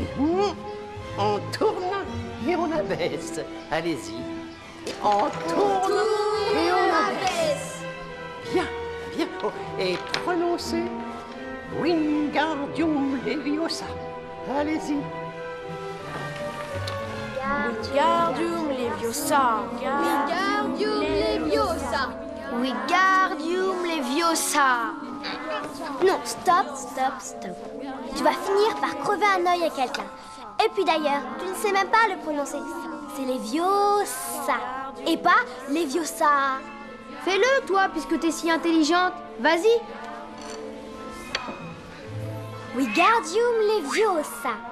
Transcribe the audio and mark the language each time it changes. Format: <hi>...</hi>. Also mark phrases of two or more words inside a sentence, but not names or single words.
<fr>On tourne et on abaisse. Allez-y. On tourne et on abaisse. Bien, bien. Oh, et prononcez Wingardium Leviosa. Allez-y. Wingardium Leviosa. Wingardium Leviosa. Wingardium Leviosa. Non, stop. Tu vas finir par crever un œil à quelqu'un. Et puis d'ailleurs, tu ne sais même pas le prononcer. C'est Leviosa. Et pas Leviosa. Fais-le, toi, puisque t'es si intelligente. Vas-y. Wingardium Leviosa.</fr>